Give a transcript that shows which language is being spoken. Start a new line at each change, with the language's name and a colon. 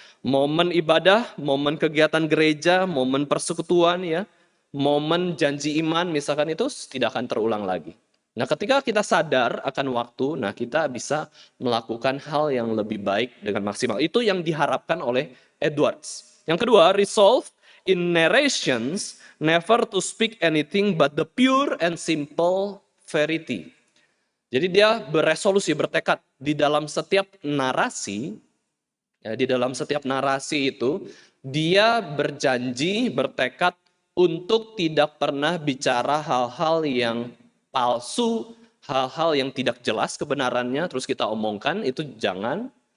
Indonesian: Momen ibadah, momen kegiatan gereja, momen persekutuan ya, momen janji iman misalkan itu tidak akan terulang lagi. Nah, ketika kita sadar akan waktu, nah kita bisa melakukan hal yang lebih baik dengan maksimal. Itu yang diharapkan oleh Edwards. Yang kedua,
English: resolve in narrations never to speak anything but the pure and simple verity.
Indonesian: Jadi dia beresolusi, bertekad di dalam setiap narasi, ya, di dalam setiap narasi itu dia berjanji, bertekad untuk tidak pernah bicara hal-hal yang palsu, hal-hal yang tidak jelas kebenarannya, terus kita omongkan, itu jangan.